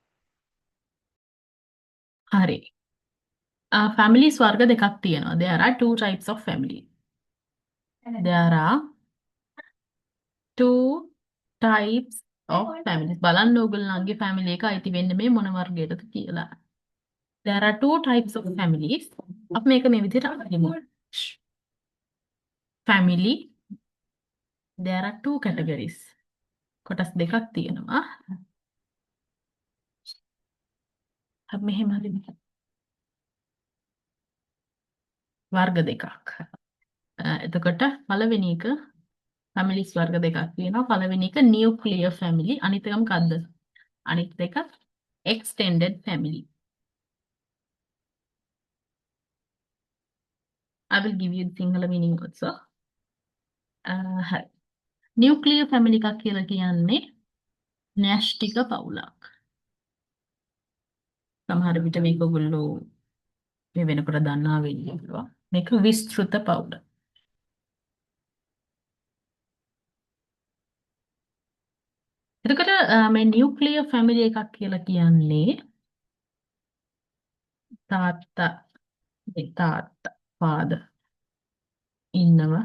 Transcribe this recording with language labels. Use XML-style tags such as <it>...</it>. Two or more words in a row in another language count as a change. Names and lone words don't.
<si>හරි. families වර්ග දෙකක් තියෙනවා.</si> <en>There are two types of family. There are two types of families.</en> <si>බලන්න ඕගොල්ලන්ගේ family එක අයිති වෙන්නේ මේ මොන වර්ගයකටද කියලා.</si> <en>There are two types of families.</en> <si>අපි මේක මේ විදිහට අහගමු.</si> <en>Family. There are two categories.</en> <si>කොටස් දෙකක් තියෙනවා. අපි මෙහෙම හරිද? වර්ග දෙකක්. එතකොට පළවෙනි එක families වර්ග දෙකක් තියෙනවා. පළවෙනි එක</si> <en>nuclear family.</en> <si>අනිත් එක මොකද්ද? අනිත් එක</si> <en>extended family. I will give you the Sinhala meaning also.</en> <si>හරි.</si> <en>nuclear family</en> <si>එකක් කියලා කියන්නේ න්‍යෂ්ටික පවුලක්. සමහර විට මේක ඔයගොල්ලෝ මේ වෙනකොට දන්නා වෙන්න පුළුවන්. මේක විස්තෘත පවුල. එතකොට මේ</si> <en>nuclear family</en> <si>එකක් කියලා කියන්නේ තාත්තා ෆාදර් ඉන්නවා.</si>